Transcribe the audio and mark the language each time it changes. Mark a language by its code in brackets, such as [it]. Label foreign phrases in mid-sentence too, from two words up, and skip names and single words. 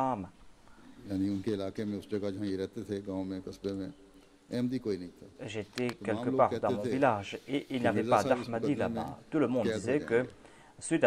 [ur] یعنی ان کے علاقے میں اس جگہ جہاں یہ رہتے تھے گاؤں میں قصبے میں احمدی کوئی نہیں تھا [fr] J'étais [ur] तमाम [fr] quelque [ur] लोग [fr] part [ur] कहते [fr] dans mon [ur] थे [fr] village et il [ur] कि [fr] n'y avait [ur] मिर्ज़ा [fr] pas [ur] صاحب اس [fr] d'Ahmadi [ur] مقدمے میں [fr] là-bas. Tout le monde [ur] قید ہو [fr] disait que [ur] जाएंगे